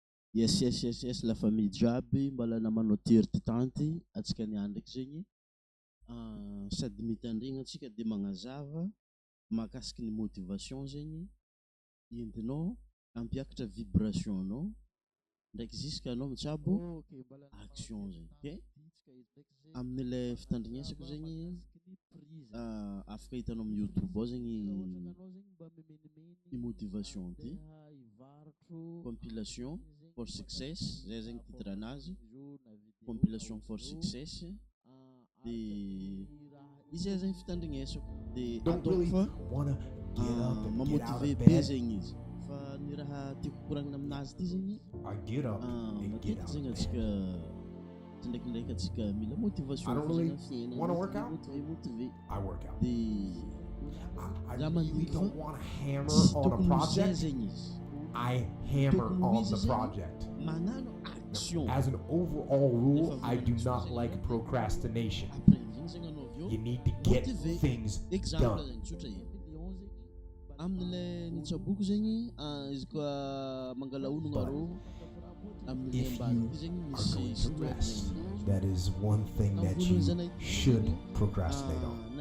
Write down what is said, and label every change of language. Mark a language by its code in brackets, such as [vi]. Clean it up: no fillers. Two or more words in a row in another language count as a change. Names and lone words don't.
[mg] Yes, [fr] la famille [mg] jiaby mbola namanao tery tanty atsika niany ndraiky zegny sady mitandregny atsika de magnazava mahakasiky ny motivation zegny entinao ampiakatra vibration anao ndraiky jusqu'anao mitsabo action zegny ok amin'ilay fitandrignesako zegny afaka hitanao amin'ny YouTube ao zegny i motivation ty [en] compilation for success [mg] zay zegny titre anazy [en] compilation for [mg] success de izay zegny fitandrignesako de ataoko fa mamotive be zegny izy fa ny raha tiako koragnina aminazy ty zegny matetiky zegny atsika ndraikindraiky atsika mila motivation motive de za mandiniky fa tokony zay zegny izy [en] I hammer on the project. As an overall rule, I do not like procrastination. You need to get things done. If you are going to rest, that is one thing that you should procrastinate on.